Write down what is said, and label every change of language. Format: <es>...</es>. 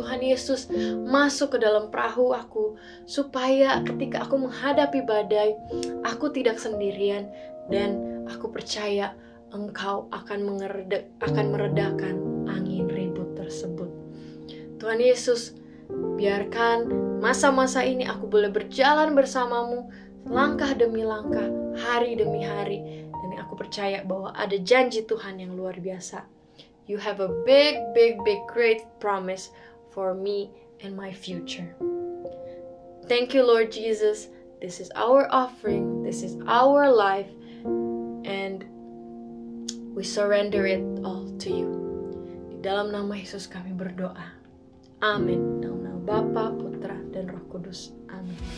<id>Tuhan Yesus masuk ke dalam perahu aku, supaya ketika aku menghadapi badai, aku tidak sendirian, dan aku percaya Engkau akan meredakan angin ribut tersebut. Tuhan Yesus, biarkan masa-masa ini aku boleh berjalan bersamamu langkah demi langkah, hari demi hari, dan aku percaya bahwa ada janji Tuhan yang luar biasa.</id> <en>You have a big, great promise for me and my future. Thank you, Lord Jesus. This is our offering, this is our life, and we surrender it all to you.</en> <id>Di dalam nama Yesus kami berdoa. Amin. Dalam nama Bapa, Putra, dan Roh Kudus. Amin.</id>